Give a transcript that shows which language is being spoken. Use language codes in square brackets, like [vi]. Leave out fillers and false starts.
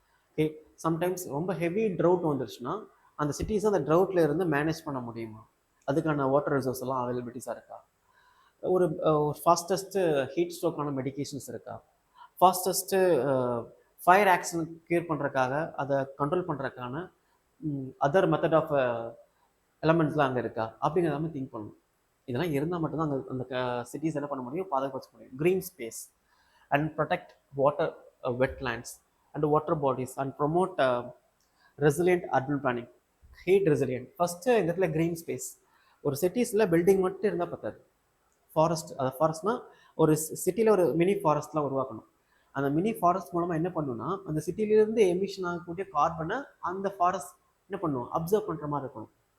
[ta] Okay, sometimes ரொம்ப heavy trout வந்துருச்சுன்னா அந்த சிட்டிஸை அந்த ட்ரவுட்டில் இருந்து மேனேஜ் பண்ண முடியுமா, அதுக்கான வாட்டர் ரிசோர்ஸ் எல்லாம் அவைலபிலிட்டிஸாக இருக்கா, ஒரு ஃபாஸ்டஸ்ட்டு ஹீட் ஸ்ட்ரோக்கான மெடிக்கேஷன்ஸ் இருக்கா, ஃபாஸ்டஸ்ட்டு ஃபயர் ஆக்சிடென்ட் க்யூர் பண்ணுறதுக்காக அதை கண்ட்ரோல் பண்ணுறதுக்கான அதர் மெத்தட் ஆஃப் எலமெண்ட்ஸ்லாம் அங்கே இருக்கா அப்படிங்கிற எல்லாமே திங்க் பண்ணணும். இதெல்லாம் இருந்தால் மட்டும்தான் அந்த சிட்டிஸ் என்ன பண்ண முடியும், பாதுகாப்பு முடியும். [en] Green space and protect water wetlands and water bodies and promote resilient urban planning. [ta] Heat resilient. First இந்த இடத்துல க்ரீன் ஸ்பேஸ். ஒரு சிட்டிஸில் பில்டிங் மட்டும் இருந்தால் பத்தாது, ஃபாரஸ்ட், அதை ஃபாரஸ்ட்னா ஒரு சிட்டியில் ஒரு மினி ஃபாரஸ்ட்லாம் உருவாக்கணும். அந்த மினி ஃபாரஸ்ட் மூலமாக என்ன பண்ணணும்னா அந்த சிட்டிலேருந்து எமிஷன் ஆகக்கூடிய கார்பனை அந்த ஃபாரஸ்ட் என்ன பண்ணணும், அப்சர்வ் பண்ணுற மாதிரி இருக்கணும்.